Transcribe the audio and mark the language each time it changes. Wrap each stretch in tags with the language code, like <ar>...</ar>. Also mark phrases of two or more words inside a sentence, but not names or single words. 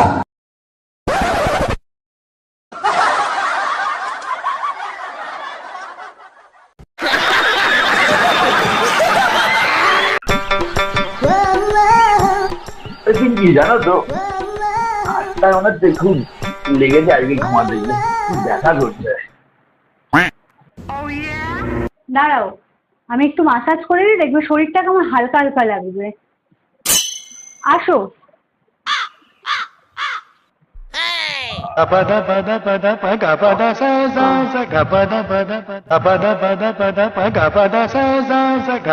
<bn>পিঙ্কি জানো তো, আজটা মনে হচ্ছে খুব লেগেছে আজকে ঘুমাতে গিয়ে, খুব ব্যথা করছে। দাঁড়াও, আমি একটু মাসাজ করে দিই, দেখবে শরীরটা কেমন হালকা হালকা লাগবে। আসো। Gapada pada pada pa gapada sa sa sa gapada pada pada pada pada pada pa gapada sa sa sa gap.</bn>